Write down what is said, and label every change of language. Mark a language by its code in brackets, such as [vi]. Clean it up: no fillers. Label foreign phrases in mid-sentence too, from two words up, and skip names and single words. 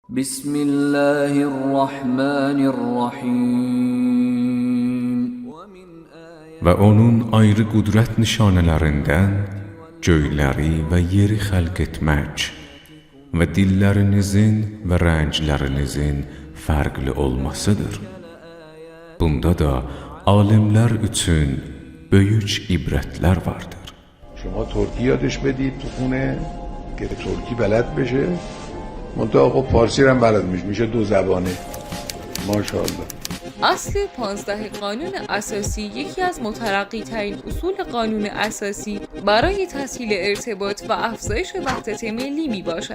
[ar] بسم الله الرحمن الرحیم. [az] Və onun ayrı qüdrət nişanələrindən göyləri və yeri xəlq etmək və dillərinizin və rənglərinizin fərqli olmasıdır. Bunda da alimlər üçün böyük ibrətlər vardır. [fa] شما ترکی یادش بدید تو خونه که ترکی بلد بشه، منتها خب فارسی هم بلد میشه دو زبانه. ماشاءالله. اصل 15 قانون اساسی یکی از مترقی ترین اصول قانون اساسی برای تسهیل ارتباط و افزایش وحدت ملی می باشد.